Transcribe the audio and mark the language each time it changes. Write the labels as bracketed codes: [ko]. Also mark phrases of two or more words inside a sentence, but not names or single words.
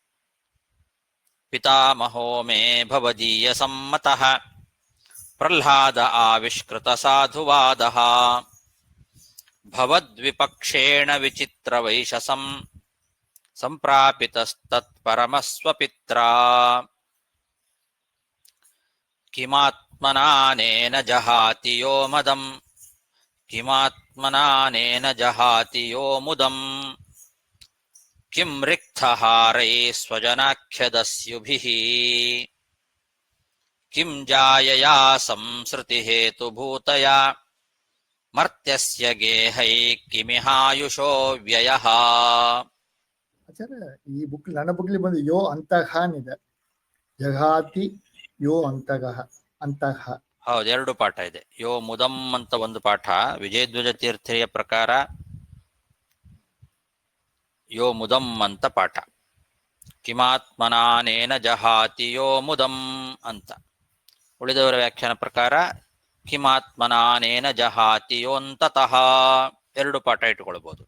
[sa] ಪಿತಾಮಹೋ ಮೇ ಭವದೀಯ ಸಮ್ಮತಃ ಪ್ರಹ್ಲಾದ ಆವಿಷ್ಕೃತ ಸಾಧುವಾದಃ ಭವದ್ವಿಪಕ್ಷೇಣ ವಿಚಿತ್ರವೈಶಸಂ ಸಂಪ್ರಾಪಿತಸ್ತತ್ಪರಮಸ್ವಪಿತ್ರಾ ಕಿಮಾತ್ಮನಾನೇನ ಜಹಾತಿ ಯೋ ಮದಂ ಕಿಮಾತ್ಮನಾನೇನ ಜಹಾತಿ ಯೋ ಮುದಂ ಕಿಂ ರಿಕ್ತಹಾರೈ ಸ್ವಜನಾಖ್ಯದಸ್ಯುಭಿಃ ಕಿಂ ಜಾಯಯಾ ಸಂಸೃತಿ ಹೇತುಭೂತಯಾ ಮರ್ತ್ಯಸ್ಯ ಗೇಹೈ ಕಿಮಿಹಾಯುಷೋ ವ್ಯಯಃ. [kn] ಆಚಾರ್ಯ, ಈ ಬುಕ್ ನನ್ನ ಬುಕ್ಲಿ ಬಂದು [sa] ಯೋ ಅಂತಃ [kn] ಇದೆ, [sa] ಜಘಾತಿ ಯೋ ಅಂತಃ ಅಂತಃ. [kn] ಹೌದು, 2 ಪಾಠ ಇದೆ. [sa] ಯೋ ಮುದಂ [kn] ಅಂತ ಒಂದು ಪಾಠ, ವಿಜಯಧ್ವಜ ತೀರ್ಥೆಯ ಪ್ರಕಾರ [sa] ಯೋ ಮುದಂ [kn] ಅಂತ ಪಾಠ. [sa] ಕಿಮಾತ್ಮನಾನೇನ ಜಹಾತಿಯೋ ಮುದಂ ಅಂತ. [kn] ಉಳಿದವರ ವ್ಯಾಖ್ಯಾನ ಪ್ರಕಾರ [sa] ಕಿಮಾತ್ಮನಾನೇನ ಜಹಾತಿಯೋಂತತಃ, [kn] ಎರಡು ಪಾಠ ಇಟ್ಟುಕೊಳ್ಬಹುದು.